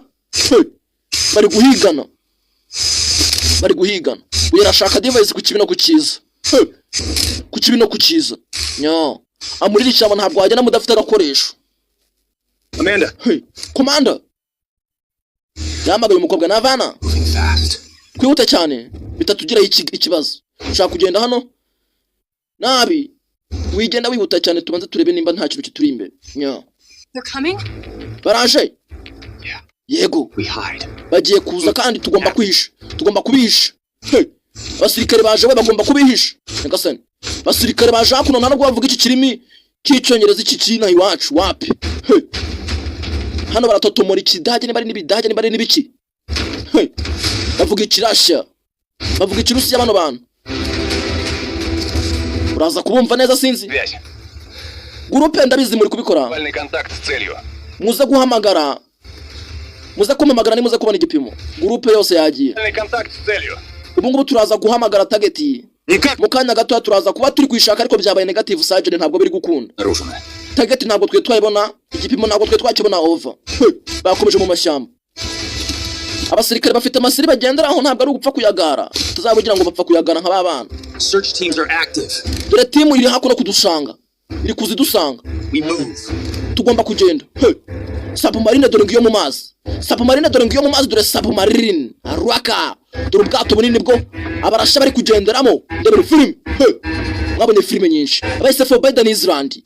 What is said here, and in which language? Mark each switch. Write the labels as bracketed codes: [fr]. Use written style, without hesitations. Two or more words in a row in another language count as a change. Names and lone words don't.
[rw] Bari guhigana. Uyarashaka device ku kibi no kukiza. Ku kibi no kukiza. Amurira ishyamba ntabwo wajya mudafite agakoresho. Amanda. Commander. Yamagaye umukobwa navana. [en] Moving fast. [rw] Kwihuta cyane bitatugira ikibazo. Ushaka kugenda hano nabi wigenda wihuta cyane tubanze turebe nimba nta kintu kituri imbere. [en] They're coming? [rw] Baraje? Yeah. Yego. [en] We hide. [rw] Bagiye kuza kandi tugomba kwihisha. Tugomba kubihisha. Basirikare baje we bagomba kubihisha. Nyagasani basirikare baje hakuno nta no bavuga iki kirimi cy'icyongereza iki kina iwacu wapi. Hano baratotomora ikidage niba ari n'ibidage niba ari n'ibiki. Bavuga ikirashya bavuga ikirusi y'abano bantu. Uraza kubumva neza sinzi. Gurupe ndabizi muri kubikora. [ru] Вальный контакт с целью. [rw] Muze guhamagara. Muze kumamagara ni muze kubona igipimo. Gurupe yose yagiye. [ru] Вальный контакт с целью. [rw] Ubu ngubu turaza guhamagara target. Mukanya gato turaza kuba turi kwishaka ariko byabaye [en] negative surgery [rw] ntabwo biri gukunda. [ru] Наружно. [rw] Target ntabwo twe twayibona, igipimo ntabwo twe twakibona over. Bakomeje mu mashyamba. Abasirikare bafite amasiri bagenderaho ntabwo ari ugupfa kuyagara. Tuzabugira ngo bapfa kuyagara nk'aba bana. [en] Search teams are active. [rw] Dore timu iri hakuno kudusanga. Iri kuzidusanga. [en] We move. [rw] Tugomba kugenda. Submarine dore ngiyo mu mazi. Submarine dore ngiyo mu mazi dore submarine. Arwaka. Dore ubwato bunini bwo abarasha bari kugenderamo. Ndebere filime. Mwabonye filime nyinshi. Abayise Forbidden Island.